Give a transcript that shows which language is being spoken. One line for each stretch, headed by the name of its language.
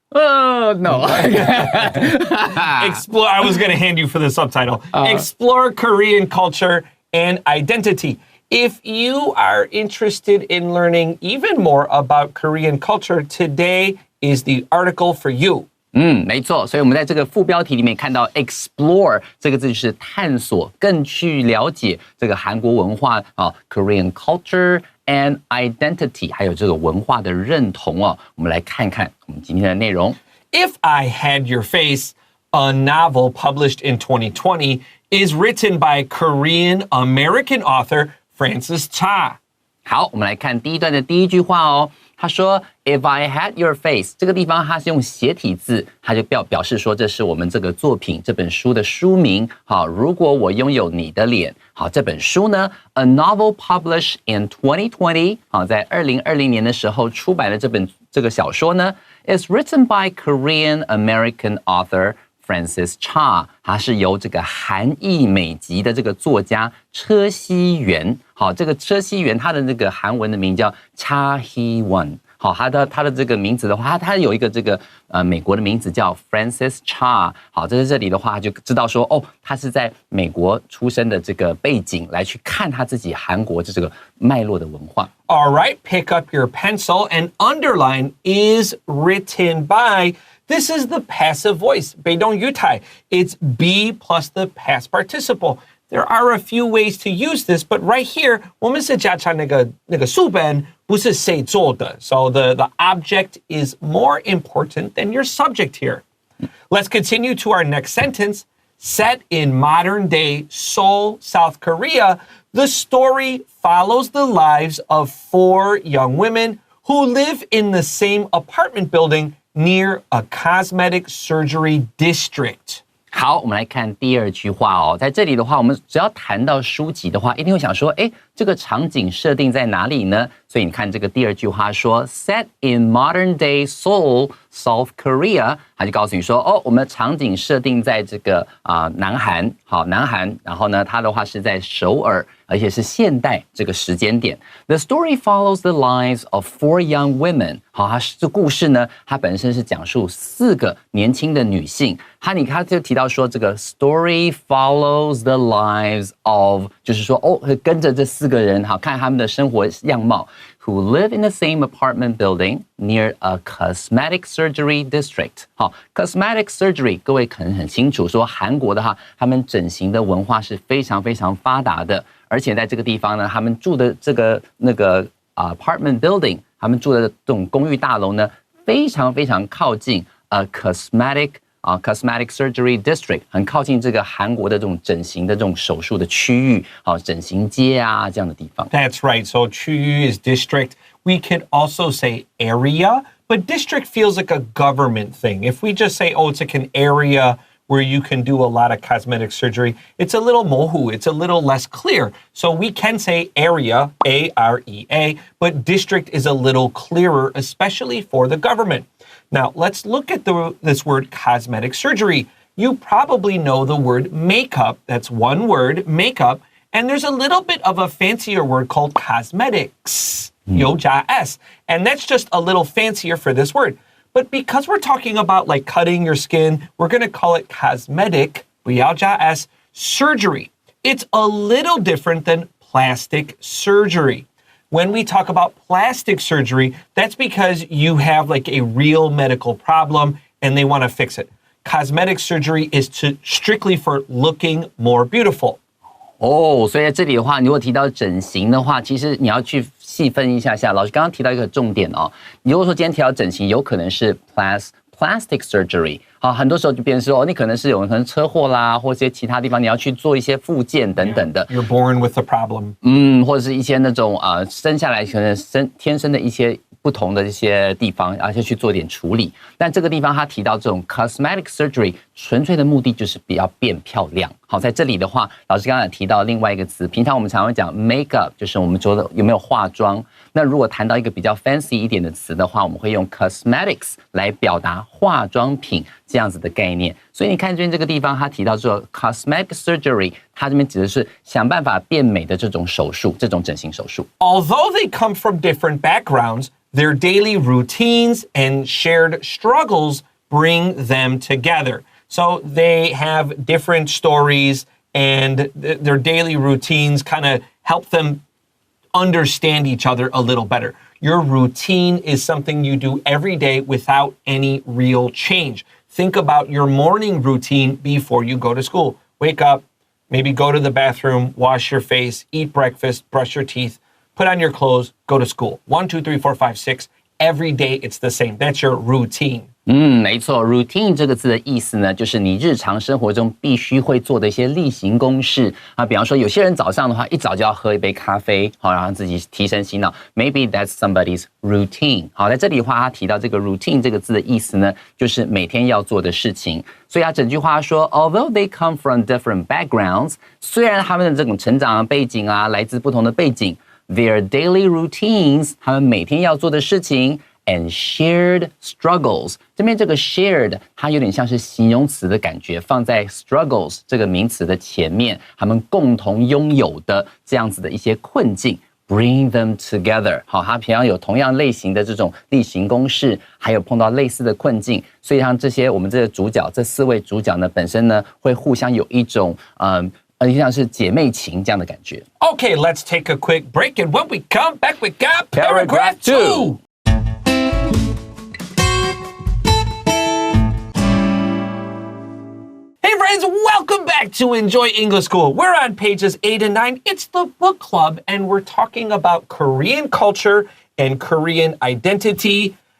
English: Oh, no. Explore. I was going to hand you for the subtitle. Explore Korean culture and identity. If you are interested in learning even more about Korean culture, today is the article for you.
Chinese: 没错，所以我们在这个副标题里面看到 explore 这个字就是探索，更去了解这个韩国文化啊 ，
English: Korean culture and identity，
Chinese: 还有这个文化的认同哦。我们来看看我们今天的内容。
English: If I Had Your Face, a novel published in 2020, is written by Korean-American author Francis Cha.
Chinese: 好，我们来看第一段的第一句话哦。他说
English: If I had your face
Chinese: 这个地方它是用斜体字，它就表示说这是我们这个作品这本书的书名。好，如果我拥有你的脸。好，这本书呢
English: A novel published in 2020
Chinese: 好，在2020年的时候出版的这个小说呢
English: is written by Korean American author Francis Cha，
Chinese: 它是由这个韩裔美籍的这个作家车熙元。好，这个车熙元他的这个韩文的名叫 Cha Hee-won。好，他的这个名字的话，他有一个这个美国的名字叫 Francis Cha。好，这里的话就知道说哦，他是在美国出生的这个背景来去看他自己韩国这个脉络的文化。
English: All right, pick up your pencil and underline is written by. This is the passive voice.
Chinese: 被动语态.
English: It's be plus the past participle. There are a few ways to use this, but right here,
Chinese: 我们是加上那个书本，不是谁做的.
English: So the object is more important than your subject here. Let's continue to our next sentence. Set in modern-day Seoul, South Korea, the story follows the lives of 4 young women who live in the same apartment building near a cosmetic surgery district.
Chinese: 好，我们来看第二句话哦。在这里的话，我们只要谈到书籍的话，一定会想说，哎，这个场景设定在哪里呢？所以你看这个第二句话说 ，
English: Set in modern day Seoul, South Korea，
Chinese: 它就告诉你说，哦，我们的场景设定在这个南韩，好，南韩，然后呢，它的话是在首尔，而且是现代这个时间点。
English: The story follows the lives of 4 young women。
Chinese: 好，这故事呢，它本身是讲述4个年轻的女性。他就提到说，这个
English: story follows the lives of，
Chinese: 就是说，哦，跟着这4个人，好看他们的生活样貌。
English: Who live in the same apartment building near a cosmetic surgery district.
Chinese: 好 ，cosmetic surgery， 各位可能很清楚，说韩国的话，他们整形的文化是非常非常发达的，而且在这个地方呢，他们住的这个apartment building， 他们住的这种公寓大楼呢，非常非常靠近
English: cosmetic surgery district，
Chinese: 很靠近这个韩国的这种整形的这种手术的区域，好，整形街啊这样的地方。
English: That's right. So 区域 is district. We could also say area, but district feels like a government thing. If we just say, oh, it's like an area where you can do a lot of cosmetic surgery, it's a little mohu, it's a little less clear. So we can say area, A-R-E-A, but district is a little clearer, especially for the government. Now, let's look at this word cosmetic surgery. You probably know the word makeup. That's one word, makeup. And there's a little bit of a fancier word called cosmetics,
Chinese: 有加
English: s. And that's just a little fancier for this word. But because we're talking about like cutting your skin, we're going to call it cosmetic,
Chinese: 不要加
English: s, surgery. It's a little different than plastic surgery. When we talk about plastic surgery, that's because you have like a real medical problem and they want to fix it. Cosmetic surgery is strictly for looking more beautiful.
Chinese: 哦，所以在这里的话，如果提到整形的话，其实你要去细分一下。老师刚刚提到一个重点哦，如果说今天提到整形，有可能是 plastic surgery。好，很多时候就变成说，你可能是有可能车祸啦，或者一些其他地方你要去做一些复健等等的。
English: You're born with a problem.
Chinese: 或者是一些那种生下来可能天生的一些不同的一些地方，而且去做点处理。但这个地方他提到这种 cosmetic surgery， 纯粹的目的就是比较变漂亮。好，在这里的话，老师刚刚也提到另外一个词，平常我们常会讲 makeup， 就是我们说的有没有化妆。那如果谈到一个比较 fancy 一点的词的话，我们会用 cosmetics 来表达化妆品这样子的概念。所以你看这边这个地方，他提到说 cosmetic surgery， 它这边指的是想办法变美的这种手术，这种整形手术。
English: Although they come from different backgrounds, their daily routines and shared struggles bring them together. So they have different stories and their daily routines kind of help them understand each other a little better. Your routine is something you do every day without any real change. Think about your morning routine before you go to school. Wake up, maybe go to the bathroom, wash your face, eat breakfast, brush your teeth, put on your clothes, go to school. 1, 2, 3, 4, 5, 6, every day it's the same. That's your routine.
Chinese: 没错 ，routine 这个字的意思呢，就是你日常生活中必须会做的一些例行公事啊。比方说，有些人早上的话，一早就要喝一杯咖啡，好，让自己提神醒脑。
English: Maybe that's somebody's routine。
Chinese: 好，在这里的话，他提到这个 routine 这个字的意思呢，就是每天要做的事情。所以他整句话说 ，
English: Although they come from different backgrounds，
Chinese: 虽然他们的这种成长背景啊，来自不同的背景 ，
English: their daily routines，
Chinese: 他们每天要做的事情。
English: And shared struggles，
Chinese: 这边这个 shared 它有点像是形容词的感觉，放在 struggles 这个名词的前面，他们共同拥有的这样子的一些困境 ，
English: bring them together。
Chinese: 好，他平常有同样类型的这种例行公事，还有碰到类似的困境，所以像这些我们这个主角，这4位主角呢，本身呢会互相有一种像是姐妹情这样的感觉。
English: Okay, let's take a quick break, and when we come back, we got paragraph 2. Hey friends, welcome back to Enjoy English School. We're on pages 8 and 9. It's the book club, and we're talking about Korean culture and Korean identity.